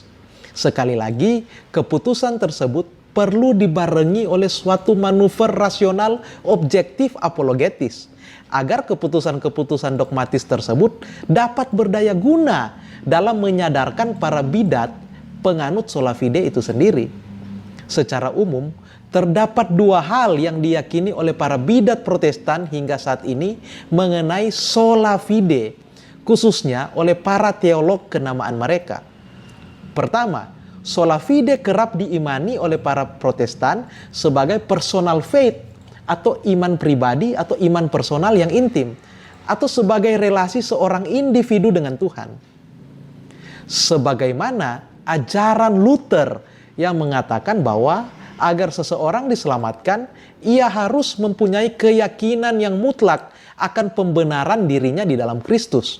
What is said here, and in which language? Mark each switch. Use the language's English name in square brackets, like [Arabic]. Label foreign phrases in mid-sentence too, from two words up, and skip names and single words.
[Indonesian] Sekali lagi, keputusan tersebut perlu dibarengi oleh suatu manuver rasional objektif apologetis agar keputusan-keputusan dogmatis tersebut dapat berdaya guna dalam menyadarkan para bidat penganut [Latin] sola fide [Indonesian] itu sendiri. Secara umum, terdapat dua hal yang diyakini oleh para bidat Protestan hingga saat ini mengenai [Latin] sola fide, [Indonesian] khususnya oleh para teolog kenamaan mereka. Pertama, [Latin] sola fide [Indonesian] kerap diimani oleh para Protestan sebagai [English] personal faith [Indonesian] atau iman pribadi atau iman personal yang intim atau sebagai relasi seorang individu dengan Tuhan. Sebagaimana ajaran Luther yang mengatakan bahwa agar seseorang diselamatkan, ia harus mempunyai keyakinan yang mutlak akan pembenaran dirinya di dalam Kristus.